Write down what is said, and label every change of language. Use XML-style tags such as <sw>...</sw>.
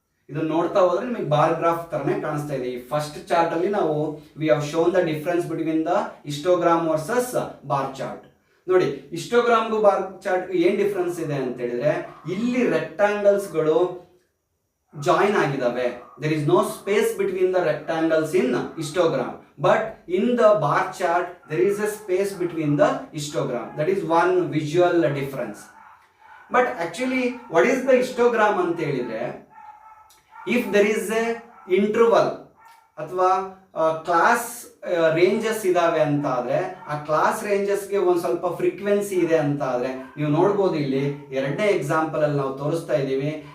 <kn>ಇದನ್ನ ನೋಡ್ತಾ ಹೋದ್ರೆ ನಿಮಗೆ ಬಾರ್ ಗ್ರಾಫ್ ತರನೇ ಕಾಣಿಸ್ತಾ ಇದೆ. ಈ ಫಸ್ಟ್ ಚಾರ್ಟ್ ಅಲ್ಲಿ ನಾವು</kn> <en>We have shown the difference between the histogram versus bar chart.</en> <kn>ನೋಡಿ, ಹಿಸ್ಟೋಗ್ರಾಮ್ಗೂ ಬಾರ್ ಚಾರ್ಟ್ ಏನ್ ಡಿಫರೆನ್ಸ್ ಇದೆ ಅಂತ ಹೇಳಿದ್ರೆ, ಇಲ್ಲಿ ರೆಕ್ಟಾಂಗಲ್ಸ್ ಗಳು ಜಾಯಿನ್ ಆಗಿದಾವೆ.</kn> <en>there is no space between the rectangles in histogram, but in the bar chart there is a space between the histogram. That is one visual difference. But actually what is the histogram</en> <kn>ಅಂತ ಹೇಳಿದ್ರೆ,</kn> <en>if there is a interval</en> <kn>ಅಥವಾ class ranges ಇದಾವೆ ಅಂತ ಆದ್ರೆ, ಆ class ರೇಂಜಸ್ಗೆ ಒಂದು ಸ್ವಲ್ಪ frequency ಇದೆ ಅಂತ ಆದ್ರೆ, ನೀವು ನೋಡ್ಬೋದು ಇಲ್ಲಿ ಎರಡನೇ ಎಕ್ಸಾಂಪಲ್ ಅಲ್ಲಿ ನಾವು ತೋರಿಸ್ತಾ ಇದ್ದೀವಿ.</kn>